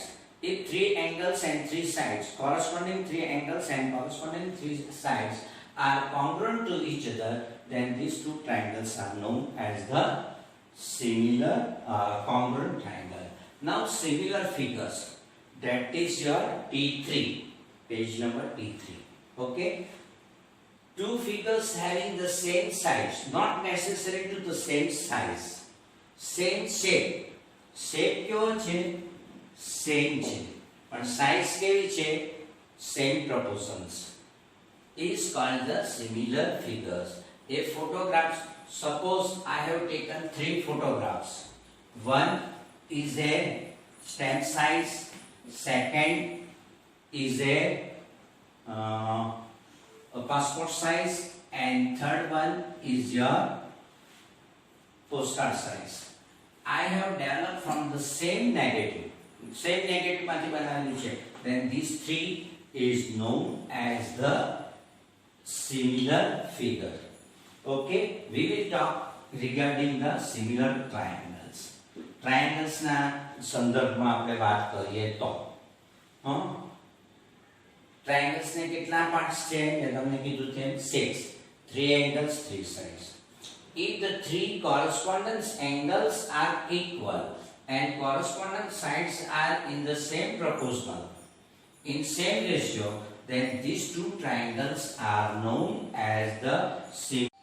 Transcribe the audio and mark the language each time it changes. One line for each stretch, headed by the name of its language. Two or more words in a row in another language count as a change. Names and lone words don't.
English: If 3 angles and 3 sides, corresponding 3 angles and corresponding 3 sides are congruent to each other, then these two triangles are known as the similar congruent triangle. Now similar figures, that is your T3, page number T3. Okay, two figures having the same size, not necessary to the same size, same shape.
Gujarati: Shape કેવો છે? Same છે, પણ size કેવી છે?
English: Same proportions, is called the similar figures. A photograph, suppose I have taken 3 photographs. One is a stamp size, second is a passport size, and third one is your postcard size. I have developed from the same negative
Gujarati: માંથી બનાવેલું છે,
English: then these 3 is known as the similar figure. Okay, we will talk regarding the similar triangles.
Gujarati: Triangles ના સંદર્ભમાં આપણે વાત કરીએ તો triangles ને કેટલા પાર્ટ્સ છે? મેં તમને કીધું તેમ 6,
English: 3 angles, 3 sides. If the 3 correspondence angles are equal and corresponding sides are in the same proportional, in same ratio, then these two triangles are known as the similar.